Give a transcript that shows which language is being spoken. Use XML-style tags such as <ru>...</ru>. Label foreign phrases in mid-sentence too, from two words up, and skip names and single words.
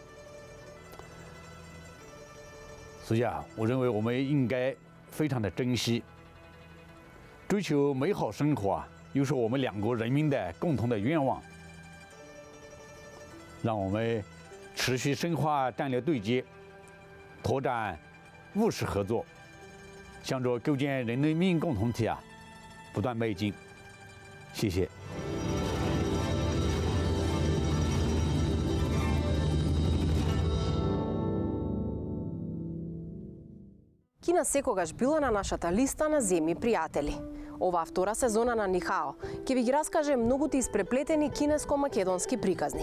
<zh>所以我认为我们应该非常的珍惜，追求美好生活又是我们两国人民的共同的愿望。让我们持续深化战略对接，拓展务实合作，向着构建人类命运共同体不断迈进。谢谢。</zh> <mk>Кина секогаш била на нашата листа на земји пријатели. Оваа втора сезона на Нихао ќе ви ги раскаже многуте испреплетени кинеско-македонски приказни.</mk>